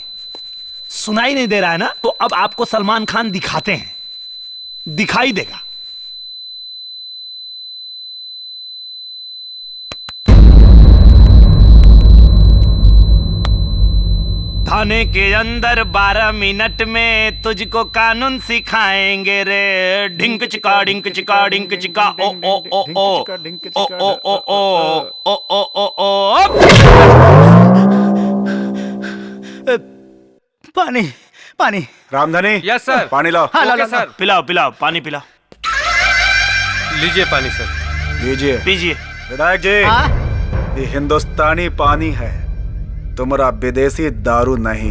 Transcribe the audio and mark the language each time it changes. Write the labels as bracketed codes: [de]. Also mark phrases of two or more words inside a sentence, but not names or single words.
[hi] सुनाई नहीं दे रहा है ना, तो अब आपको सलमान खान दिखाते हैं, दिखाई देगा। थाने के अंदर 12 मिनट में तुझको कानून सिखाएंगे रे। ढिंक चिका डिंक चिका डिंक चिका ओ ओ ओ ओ ओ ओ ओ ओ ओ ओ ओ। पानी पानी। रामधनी। [en] Yes sir. [hi] पानी लाओ। हाँ, [en] Okay sir. [hi] पिलाओ पिलाओ, पानी पिलाओ। लीजिए पानी सर। लीजिए। पीजिए। विधायक जी, ये हिंदुस्तानी पानी है, तुम्हारा विदेशी दारू नहीं।